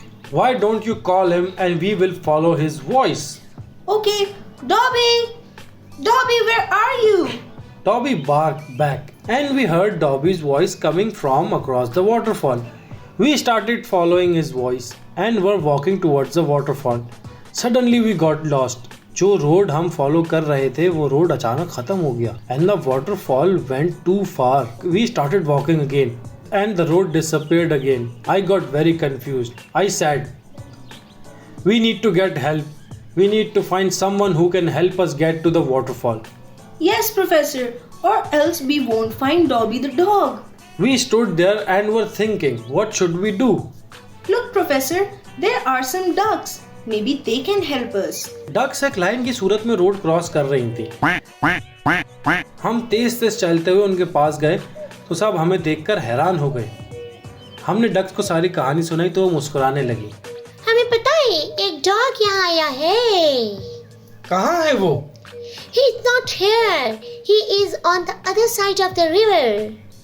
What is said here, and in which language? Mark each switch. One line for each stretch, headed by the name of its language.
English: Why don't you call him and we will follow his voice? Okay, Dobby! Dobby, where are you? Dobby barked back and we heard Dobby's voice coming from across the waterfall. We started following his voice and were walking towards the waterfall. Suddenly we got lost.
Hindi: जो road हम follow कर रहे थे वो road अचानक खत्म हो गया
English: and the waterfall went too far. We started walking again and the road disappeared again. I got very confused. I said, we need to get help. We need to find someone who can help us get to the waterfall. Yes, Professor, or else we won't find Dobby the dog. We stood there and were thinking, what should we do? Look, Professor, there are some ducks. Maybe they can help us.
Hindi: Ducks एक line की सूरत में road cross कर रही थी. हम तेज तेज चलते हुए उनके पास गए तो सब हमें देखकर हैरान हो गए. हमने डक्स को सारी कहानी सुनाई तो वो मुस्कुराने लगी. हमें पता है एक डॉग यहाँ आया है. कहाँ है वो?
English: He is not here. He is on the other side of the river.